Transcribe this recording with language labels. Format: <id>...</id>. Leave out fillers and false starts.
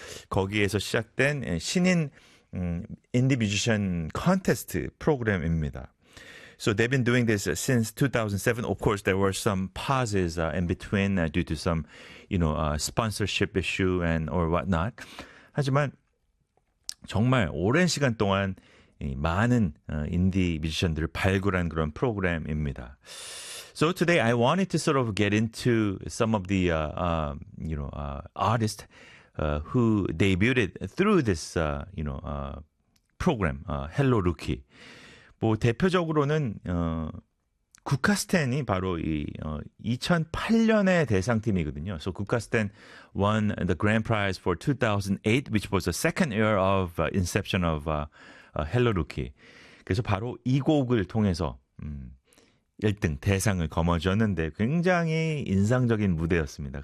<ko>거기에서 시작된 신인 인디 뮤지션 컨테스트 프로그램입니다.</ko> <en>So they've been doing this since 2007. Of course, there were some pauses in between due to some, you know, sponsorship issue and or whatnot.</en> <ko>하지만 정말 오랜 시간 동안 많은 인디 뮤지션들을 발굴한 그런 프로그램입니다.</ko> <en>So today I wanted to sort of get into some of the you know artists who debuted through this you know program Hello Rookie.</en> <ko>뭐 대표적으로는 구카스텐이 바로 이 2008년에 대상팀이거든요.</ko> <en>So 구카스텐 won the grand prize for 2008, which was the second year of inception of Hello Rookie.</en> <ko>그래서 바로 이 곡을 통해서 1등 대상을 거머쥐었는데 굉장히 인상적인 무대였습니다.</ko>